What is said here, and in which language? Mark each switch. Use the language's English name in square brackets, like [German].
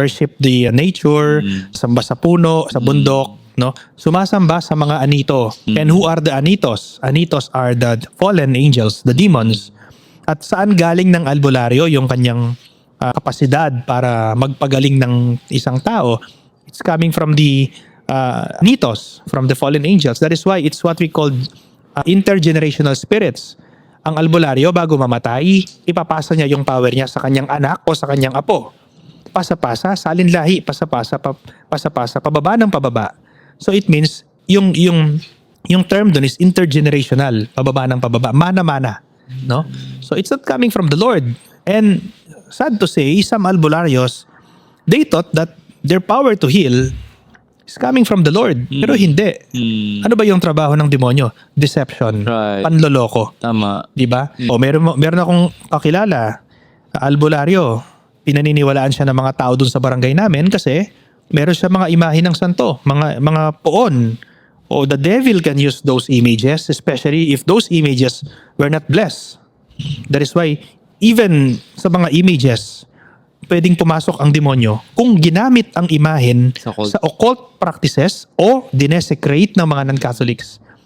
[English] worship the nature, [Filipino] samba sa puno, sa bundok, no? Sumasamba sa mga anito. [English] And who are the anitos? Anitos are the fallen angels, the demons. [Filipino] At saan galing ng albularyo yung kanyang kapasidad para magpagaling ng isang tao? [English] It's coming from the anitos, from the fallen angels. That is why it's what we call intergenerational spirits. [Filipino] Ang albularyo, bago mamatay, ipapasa niya yung power niya sa kanyang anak o sa kanyang apo. Pasa-pasa, salinlahi, pasa-pasa, pababa ng pababa. [English] So it means, [Filipino] yung term dun is intergenerational, pababa ng pababa, mana-mana. No? [English] So it's not coming from the Lord. And sad to say, some albularyos, they thought that their power to heal is coming from the Lord. [Filipino] Pero hindi. Ano ba yung trabaho ng demonyo? [English] Deception. Right. [Filipino] Panloloko. Tama. Di ba? O meron akong kakilala, albularyo. Pinaniniwalaan siya ng mga tao dun sa barangay namin kasi meron siya mga imahe ng santo, mga poon. [English] O the devil can use those images, especially if those images were not blessed. That is why even [Filipino] sa mga images, pwedeng pumasok ang demonyo kung ginamit ang imahen sa occult practices o dinesecrate ng mga non-Catholics.